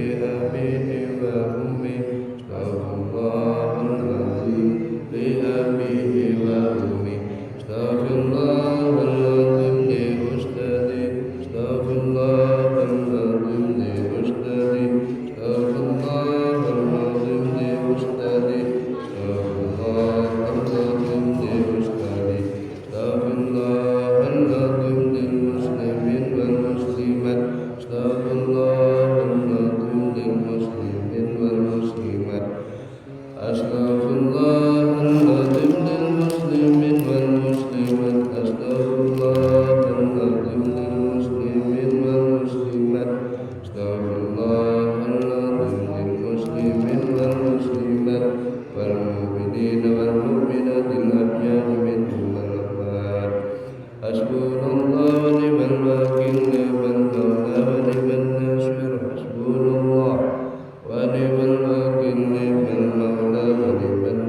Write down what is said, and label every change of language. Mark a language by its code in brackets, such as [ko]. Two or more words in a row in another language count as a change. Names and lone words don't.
[ar] أبيه وأمي أستغفر الله العظيم لأبيه و أمي أستغفر الله العظيم لأستاذي أستغفر الله العظيم لأستاذي أستغفر الله العظيم لأستاذي أستغفر الله العظيم لأستاذي أستغفر الله العظيم للمسلمين والمسلمات أستغفر الله العظيم للمسلمين والمسلمات أستغفر الله العظيم للمسلمين والمسلمات أستغفر الله العظيم للمسلمين والمسلمات أستغفر الله العظيم للمسلمين والمسلمات والمؤمنين والمؤمنات الأحياء منهم والأموات حسبنا الله ونعم الوكيل نعم المولى ونعم النصير حسبنا الله ونعم الوكيل نعم المولى ونعم